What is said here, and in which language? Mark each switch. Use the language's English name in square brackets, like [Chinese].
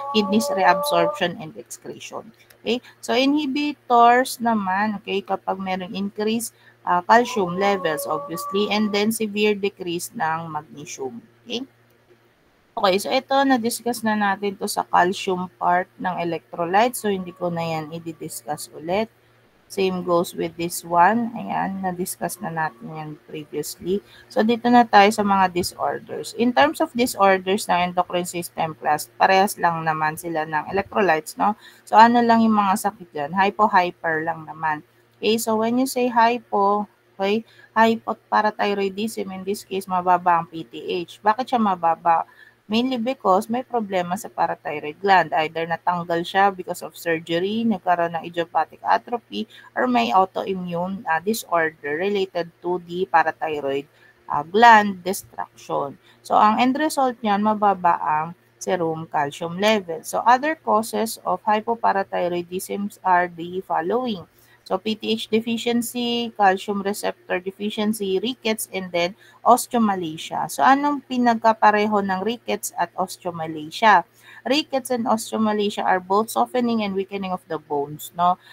[English] Kidneys reabsorption and excretion. Okay? So inhibitors naman, okay, kapag merong increase calcium levels obviously and then severe decrease ng magnesium. [Filipino] Okay? Okay, so ito na-discuss na natin to sa calcium part ng electrolyte. So hindi ko na yan i-discuss ulit. Same goes with this one. Ayan, na-discuss na natin yan previously. So dito na tayo sa mga disorders. [English] In terms of disorders [Filipino] ng endocrine system class, parehas lang naman sila ng electrolytes, no? So ano lang yung mga sakit dyan? Hypo-hyper lang naman. [English] Okay, so when you say hypo, okay, hypoparathyroidism, in this case, [Filipino] mababa ang PTH. Bakit siya mababa? [English] Mainly because [Filipino] may problema sa parathyroid gland. [English] Either natanggal siya because of surgery, nagkaroon ng idiopathic atrophy, or may autoimmune disorder related to the parathyroid gland destruction. [Filipino] So, ang end result niyan, mababa ang serum calcium level. [English] So, other causes of hypoparathyroidism are the following. So, PTH deficiency, calcium receptor deficiency, rickets, and then osteomalacia. [Filipino] So, anong pinagkapareho ng rickets at osteomalacia? [English] Rickets and osteomalacia are both softening and weakening of the bones, no?